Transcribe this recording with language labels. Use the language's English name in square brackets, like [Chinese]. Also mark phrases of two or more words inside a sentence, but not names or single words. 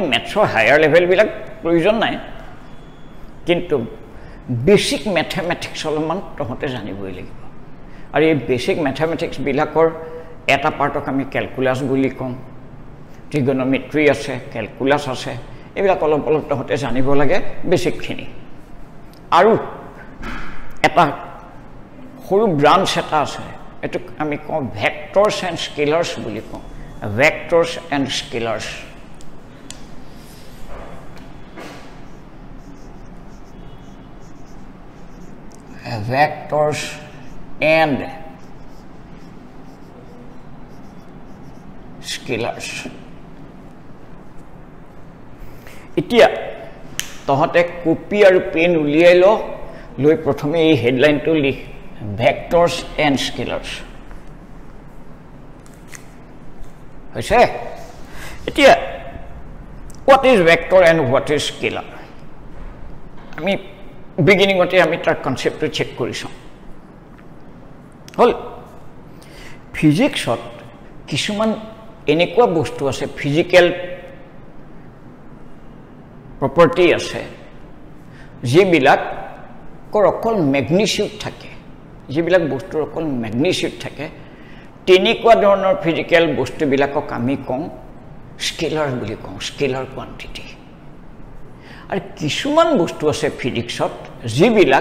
[Assamese] ম্যাথছৰ [English] higher level [Assamese] বিলাক প্ৰয়োজন নাই কিন্তু [English] basic mathematics [Assamese] অলমান তহঁতে জানিবই লাগিব আৰু এই [English] basic mathematics [Assamese] বিলাকৰ এটা পাৰ্টক আমি ক্যালকুলাস বুলি কম ট্ৰিগনোমেট্ৰি আছে ক্যালকুলাস আছে এইবিলাক অলপ অলপ তহঁতে জানিব লাগে বেসিকখিনি আৰু এটা সৰু ব্ৰাঞ্চ এটা আছে এটো আমি কম [English] vectors and scalars [Assamese] বুলি কম [English] vectors and scalars vectors and scalars [Assamese] এতিয়া তহঁতে কপি আৰু পেন উলিয়াই লৈ প্ৰথমে এই হেডলাইনটো লিখ [English] vectors and scalars [Assamese] হৈছে এতিয়া [English] what is vector and what is scalar [Assamese] আমি বিগিনিংতে আমি তাৰ কনসেপ্টটো চেক কৰিছো হল ফিজিক্সত কিছুমান এনেকুৱা বস্তু আছে ফিজিক্যাল প্ৰপাৰ্টি আছে যিবিলাক অকল ম্যাগনিটিউড থাকে যিবিলাক বস্তুৰ অকল ম্যাগনিটিউড থাকে তেনেকুৱা ধৰণৰ ফিজিক্যাল বস্তুবিলাকক আমি কম স্কেলাৰ বুলি কম [English] scalar quantity [Assamese] আৰু কিছুমান বস্তু আছে ফিজিক্সত যিবিলাক